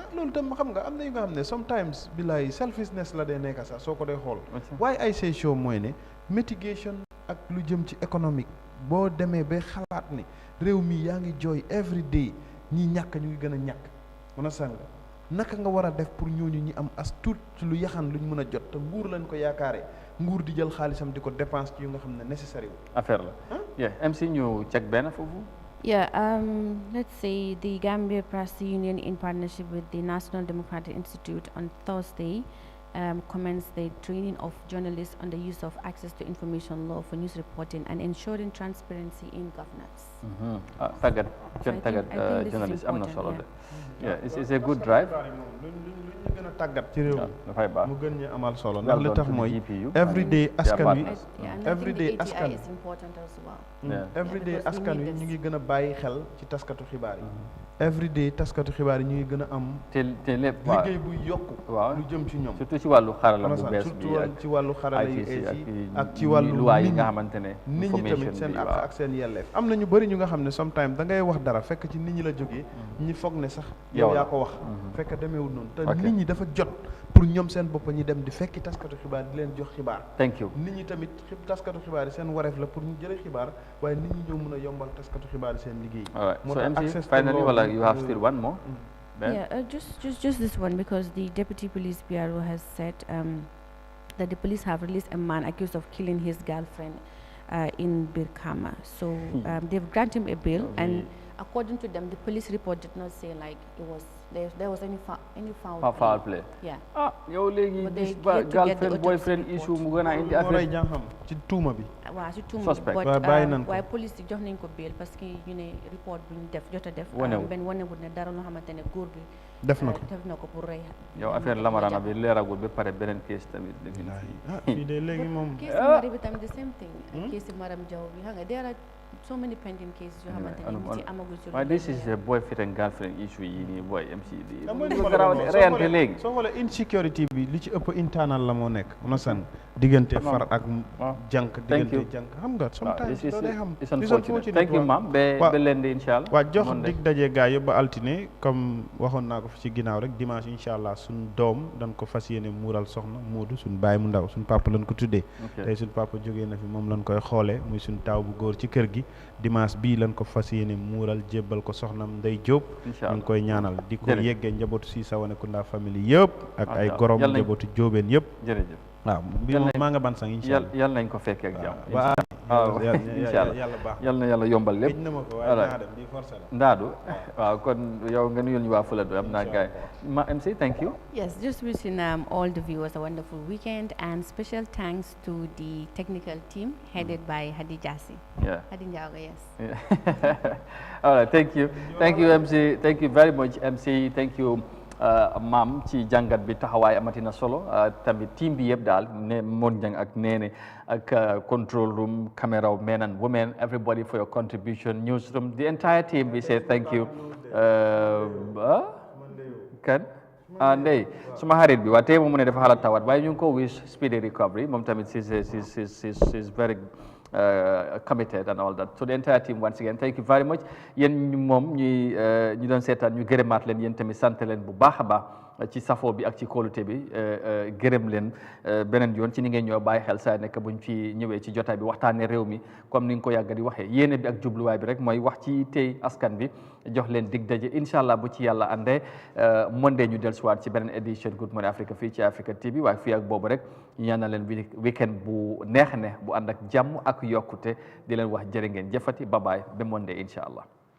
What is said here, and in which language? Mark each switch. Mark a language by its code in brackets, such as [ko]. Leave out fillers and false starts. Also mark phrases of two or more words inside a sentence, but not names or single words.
[wo] loolu tam xam nga am na yu nga xam ne sometimes billaay selfishness la dee nekk sax soo ko dee xool waaye ay say show mooy ne mitigation ak lu jëm ci économique boo demee ba xalaat ne réew mi yaa ngi jooy [en] every day [wo] ñi ñàkk ñu ngi gën a ñàkk mën a sàng naka nga war a def pour ñooñu ñi am as tuut ci lu yaxan luñ mën a jot te nguur lañ ko yaakaare nguur di jël xaalisam di ko dépense ci yu nga xam ne nécessaire affaire la yeah MC ñu check benn foofu [en] Yeah, let's say the Gambia Press Union in partnership with the National Democratic Institute on Thursday commenced the training of journalists on the use of access to information law for news reporting and ensuring transparency in governance. [wo] Tagat journalist am na solo de [en] yeah it's a good drive [wo] ñu gën a tàggat ci réew dafay baax mu gën ñu amal solo ndax li tax mooy everyday askan wi everyday askan [en] is important as well. [wo] everyday askan wi ñu ngi gën a bàyyi xel ci taskatu xibaar yi [en] every day [wo] taskatu xibaar yi ñu ngi gën a am. te lépp liggéey bu yokku. waaw lu jëm ci ñoom. surtout ci wàllu xarala bu bees bi surtout ci wàllu xarala yu ak ci wàllu luwaay yi nga xamante ne. nit ñi tamit seen àq ak seen yelleef. am na ñu bëri ñu nga xam ne sometimes da ngay wax dara fekk ci nit ñi la jógee. ñi foog ne sax yow yaa ko wax. fekk demeewul noonu te nit ñi dafa jot pour ñoom seen bopp ñi dem di fekki taskatu xibaar di leen jox xibaar. [en] thank you [wo] nit ñi tamit taskatu xibaar yi seen wareef la pour ñu jëlee xibaar waaye nit ñi ñoo mën a yombal taskatu xibaar yi seen liggéey. [en] So MC, finally, well, you have still one more. Yeah, just this one, because the deputy police PRO has said that the police have released a man accused of killing his girlfriend in Birkama. So they've granted him a bail, and according to them, the police report did not say like it was there was any foul play. Yeah. [wo] Ah, yow legi [en] this girlfriend boyfriend issue [wo] mu gëna indi affaire jangam ci tuuma bi. Waaw ci tuuma suspect waaye police yi jox nañ ko bail [fr] parce que [wo] ñu ne report bi ñu def jota def ben wonewul ne dara loo xamante ne góor bi def na ko pour rey. yow affaire lamarana bi leeragul ba pare beneen case tamit fii de léegi moom case mari bi tamit [en] the same thing [wo] case Maram Jaw bi xam nga [en] there are so many pending cases [wo] yoo xamante ne ci amagul ci waaye [en] this is a boyfriend and girlfriend issue [wo] yi nii boy MC reyante léegi soo xoolee insecurity bi li ci ëpp internal la moo nekk unasan diggante far ak jànk diggante jànk xam nga sometimes doo day xam [en] thank you ma'am [wo] ba leen di inshallah waa jox dig daje gaa yëpp ba altine comme waxoon naa ko fi ci ginnaaw rek dimanche inshallah suñ doom dañ ko fas yéene muural soxna Moodu suñ baay mu ndaw suñ papa lañ ko tuddee tey suñ papa jógee na fi moom lañ koy xoolee muy suñ taaw bu góor ci kër gi dimanche bii lañ ko fas yéene muural jébbal ko soxnam Ndey Jóob ñu ngi koy ñaanal di ko yeggee njabootu si Sawanekunda famille yëpp ak ay gorom njabootu jóobeen yëpp jërëjëf waaw bi maa nga ban sang inshallah yal nañ ko fekkee ak jàmm inshallah yal na yàlla yombal lépp ndaadu waaw kon yow nga nuyul ñu waa Fuladu am naa gaay ma MC [en] thank you. Yes, just wishing all the viewers a wonderful weekend, and special thanks to the technical team headed by Hadi Jassi. Yeah. Hadi Njaga, yes. All right, thank you MC, thank you very much MC, thank you [wo] maam ci jàngat bi taxawaay amatina solo tamit team bi yëpp daal ne [en] Mon Jang ak Nene ak control room, camera men and women, everybody for your contribution, newsroom, the entire team, we say thank you. [wo] Kan ndey suma xarit bi waa tey moom mu ne dafa xalaat tawat waaye ñu ngi ko [en] wish speedy recovery [wo] moom tamit [en] is very committed and all that. So the entire team once again thank you very much. [wo] Yéen moom ñu doon seetaan ñu gërëmaat leen yéen tamit sant leen bu baax a baax ci safoo bi ak ci kóolute bi gërëm leen beneen yoon ci ni ngeen ñoo bàyyi xel saa nekk buñ fi ñëwee ci jotaay bi waxtaanee réew mi comme ni nga ko yàgg di waxee yéene bi ak jubluwaay bi rek mooy wax ci tey askan bi jox leen dig daje [ar] إن شاء الله [wo] bu ci yàlla àndee Monday ñu dellusiwaat ci beneen édition Good Morning Africa fii ci Africa TV waaye fii ak boobu rek ñaanal leen weekend bu neex bu ànd ak jàmm ak yokkute di leen wax jërë ngeen jëfati [en] bye bye [wo] ba Monday [ar] إن شاء الله.